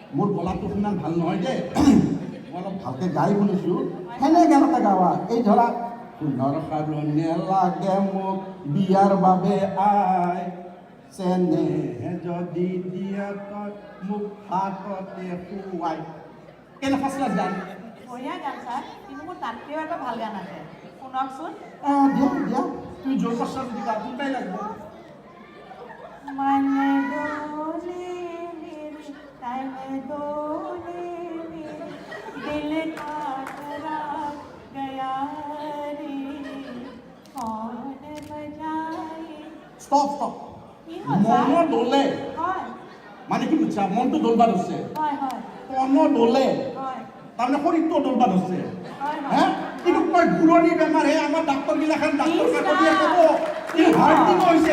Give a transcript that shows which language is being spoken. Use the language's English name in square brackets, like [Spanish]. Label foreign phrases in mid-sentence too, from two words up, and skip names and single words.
[Assamese] মোৰ গলাটো সিমান ভাল নহয় দেই মই অলপ ভালকৈ গাই শুনিছোঁ সেনে গান এটা গাৱা এই ধৰা সোণৰ সাৰণে লাগে মোক বিয়াৰ বাবে আই চেনেহে যদি দিয়া তই মোক হাততে শুৱাই কেনে [English] first class [Assamese] গান বঢ়িয়া গান ছাৰ কিন্তু মোৰ তাতকৈও এটা ভাল গান আছে শুনকচোন। দিয়া দিয়া তুমি জোৰ পাছা যদি গা কোনটাই লাগিব [Hindi] मन डोले मेरे तन डोले मेरे दिल का करार गया रे कौन बजाए। [English] stop stop [Assamese] কি হ'ল ছাৰ? মনৰ দলে হয় মানে কি বুজিছা মনটো দলবা ধৰিছে হয় হয় মনৰ দলে হয় তাৰমানে শৰীৰটো দলবা ধৰিছে হয় হে হয় কিন্তু কয় ঘূৰণি বেমাৰ হে আমাৰ ডাক্তৰবিলাকে ডাক্তৰ ইছ কাকতিয়ে ৰাম। ক'ব কিন্তু হাৰ্টিক হৈছে